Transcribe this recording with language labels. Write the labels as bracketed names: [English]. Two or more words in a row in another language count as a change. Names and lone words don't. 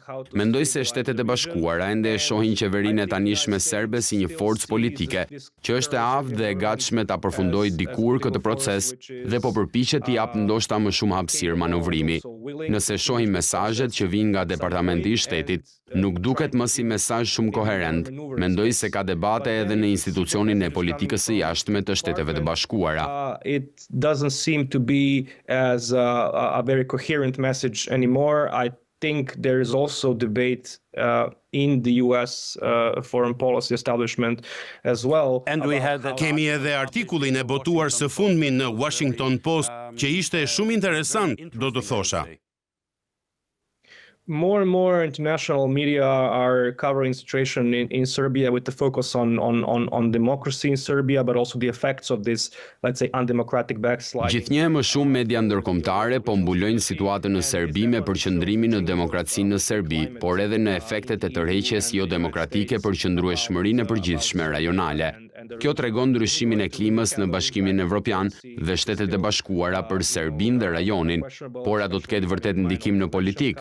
[Albanian] Mendoj se Shtetet e Bashkuara ende e shohin qeverinë e tanishme serbe si një forcë politike, që është e aftë dhe e gatshme ta përfundojë dikur këtë proces dhe po përpiqet t'i japë ndoshta më shumë hapësirë manovrimi. Nëse shohim mesazhet që vijnë nga Departamenti i Shtetit, nuk duket më si mesazh shumë koherent. Mendoj se ka debate edhe në institucionin e politikës së jashtme të Shteteve të Bashkuara. [English] It doesn't seem to be as a very coherent message anymore. I think there is also debate in the US foreign policy establishment as well. And we had [Albanian] Kemi edhe artikullin e botuar së fundmi në Washington Post, që ishte shumë interesant, do të thosha. [English] More and more international media are covering the situation in Serbia with the focus on democracy in Serbia, but also the effects of this, let's say, undemocratic backslide. [Albanian] Gjithnjë më shumë media ndërkombëtare po mbulojnë situatën në Serbi me përqendrimin në demokracinë në Serbi, por edhe në efektet e tërheqjes jo demokratike për qëndrueshmërinë e përgjithshme rajonale. Kjo tregon ndryshimin e klimës në Bashkimin Evropian dhe Shtetet e Bashkuara për Serbinë dhe rajonin, por a do të ketë vërtet ndikim në politikë?